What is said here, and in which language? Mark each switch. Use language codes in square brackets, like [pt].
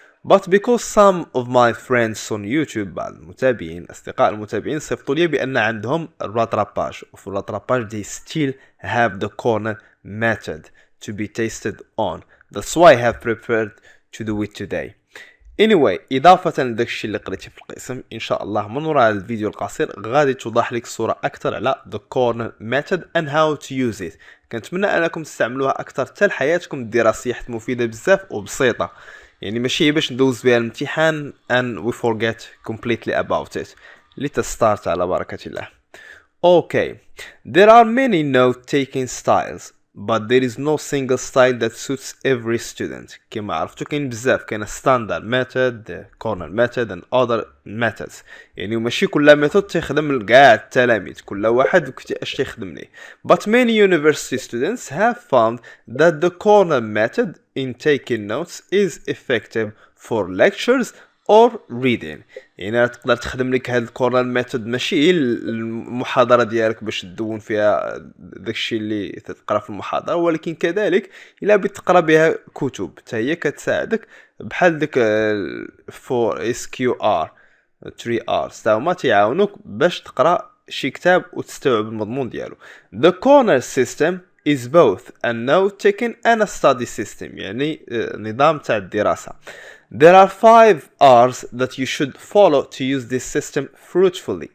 [en] But because some of my friends on YouTube [ar] بعض المتابعين أصدقاء المتابعين صيفطوا لي بأن عندهم الراتراباج وفي الراتراباج [en] they still have the Cornell Method to be tested on. That's why I have prepared to do it today. [ar] anyway إضافة لداك الشيء اللي قريتيه في القسم إن شاء الله من وراء الفيديو القصير غادي توضح لك الصورة أكثر على [en] the Cornell Method and how to use it. [ar] كنتمنى أنكم تستعملوها أكثر حتى لحياتكم الدراسية حيت مفيدة بزاف وبسيطة يعني ماشي باش ندوز بها الامتحان [en] and we forget completely about it. Let's start [ar] على بركة الله. [en] Okay, there are many note-taking styles. But there is no single style that suits every student. [ar] كما عرفتوا كاين بزاف كاين [en] standard method, Cornell method and other methods. [ar] يعني ماشي كل method تخدم لكاع التلاميذ كل واحد اش تخدم ليه. [en] But many university students have found that the Cornell method in taking notes is effective for lectures or reading. [ar] يعني تقدر تخدم لك هاد الكورنال ميثود ماشي المحاضره ديالك باش تدون فيها داكشي اللي تقرا في المحاضره ولكن كذلك الا بتقرا بها كتب حتى هي كتساعدك بحال ديك 4 SQR 3 R's تا هما تيعاونوك باش تقرا شي كتاب وتستوعب المضمون ديالو. [en] The Cornell System is both a note taking and a study system. [ar] يعني نظام تاع الدراسه. [en] There are 5 R's that you should follow to use this system fruitfully.